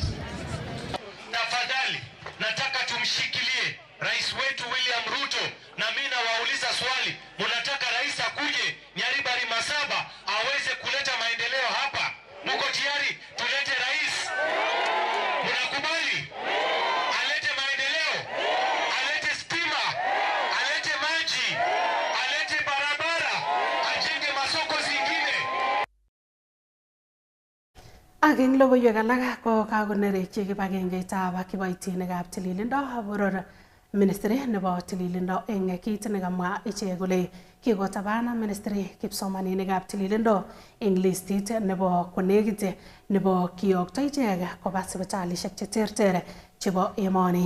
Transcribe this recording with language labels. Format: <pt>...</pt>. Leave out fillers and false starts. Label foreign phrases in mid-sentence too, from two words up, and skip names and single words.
<sw>Tafadhali nataka tumshikilie rais wetu William Ruto, na mimi nawauliza swali, mnataka rais akuje Nyaribari Masaba aweze kuleta maendeleo hapa? Mko tayari tulete rais? Mnakubali? Alete maendeleo, alete stima, alete maji, alete barabara, ajenge masoko zingine.</sw> <kln>Ak eng logoiwek alak ko kakonerekyi kibagengeitab kiboitinikab tililindo boror Ministry nebo tililindo eng kit nekamwa ichek kole kikotabana ministry kipsomaninikab tililindo eng listit nebo konekit nebo kiyokto ichek koba sipitalishek cheterter chebo emoni.</kln>